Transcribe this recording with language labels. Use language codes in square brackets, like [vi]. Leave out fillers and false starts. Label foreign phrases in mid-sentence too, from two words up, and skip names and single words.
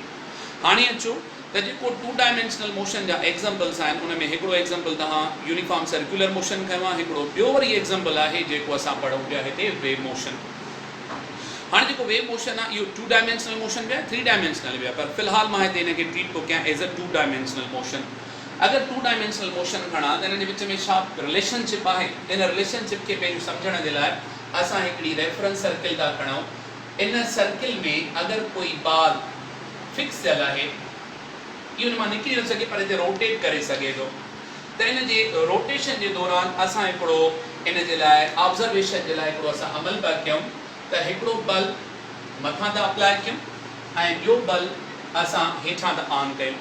[sd] हाणे अचो त जेको 2 [en] dimensional motion [sd] जा एग्जाम्पल्स आहिनि उन में हिकिड़ो एग्जाम्पल तव्हां [en] uniform circular motion [sd] खयो आहे, हिकिड़ो ॿियो वरी एग्जाम्पल आहे जेको असां पढ़ूं पिया हिते [en] wave motion. [sd] हाणे जेको [en] wave motion [sd] आहे इहो 2 [en] dimensional motion [sd] बि आहे, 3 डायमेंशनल बि आहे, पर फ़िलहाल मां हिते हिनखे ट्रीट थो कयां [en] as a 2 dimensional motion. [sd] अगरि 2 [en] dimensional motion [sd] खणा त हिन जे विच में छा रिलेशनशिप आहे। इन रिलेशनशिप खे पहिरियों सम्झण जे लाइ असां हिकिड़ी [en] reference circle [sd] था खणूं। इन सर्किल में अगरि कोई [en] ball fix [sd] थियल आहे, इहो मां निकिरी न सघे पर हिते रोटेट करे सघे थो, त इन जे रोटेशन जे दौरान असां हिकिड़ो इन जे लाइ ऑब्ज़र्वेशन जे लाइ हिकिड़ो असां अमल पिया कयूं त हिकिड़ो बल्ब मथां था अप्लाई कयूं ऐं ॿियो बल्ब असां हेठां था ऑन कयूं।